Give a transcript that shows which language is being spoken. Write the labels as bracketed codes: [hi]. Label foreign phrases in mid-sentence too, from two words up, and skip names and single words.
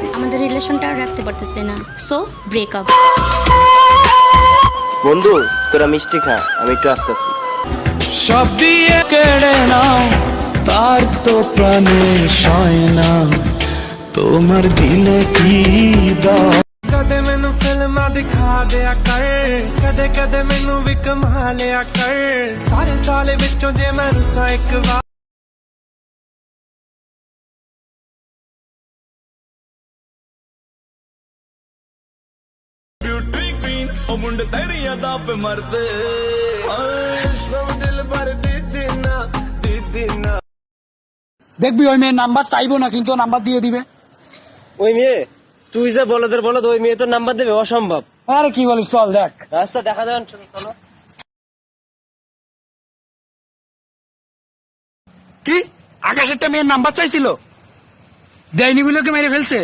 [bn] আমাদের রিলেশনটা আর রাখতে পারতেছি না, [en] so breakup. [bn] বন্ধু তোরা মিষ্টি খা, আমি একটু আসতেছি। সব দিয়ে কেড়ে নাও তার তো প্রাণে সয় না, তোমার দিলে কি দাও। [pa] ਕਦੇ ਮੈਨੂੰ ਫਿਲਮਾਂ ਦਿਖਾ ਦਿਆ ਕਰ, ਕਦੇ ਕਦੇ ਮੈਨੂੰ ਵੀ ਕਮਾ ਲਿਆ ਕਰ, ਸਾਰੇ ਸਾਲ ਵਿੱਚੋਂ ਜੇ ਮੈਂ ਰੁੱਸਾਂ ਇੱਕ ਵਾਰ। [en] beauty queen [pa] ਉਹ ਮੁੰਡੇ ਤੇਰੀਆਂ ਦਾ ਪੇ ਮਰਦੇ, ਸਭ ਦਿਲ ਭਰ ਦੀ ਦਿਨਾ ਦੀ ਦਿਨਾ। [bn] দেখবি ওই মেয়ের নাম্বার চাইবো না, কিন্তু নাম্বার দিয়ে দিবে। ওই মেয়ে? তুই যে বলদের বলদ, ওই মেয়ে তোর নাম্বার দেবে? অসম্ভব। আরে কি বলিস, চল দেখ। রাস্তা দেখা দেন, চলো। কি আকাশ একটা মেয়ের নাম্বার চাইছিল, দেয়নি বলে ওকে মেরে ফেলছে?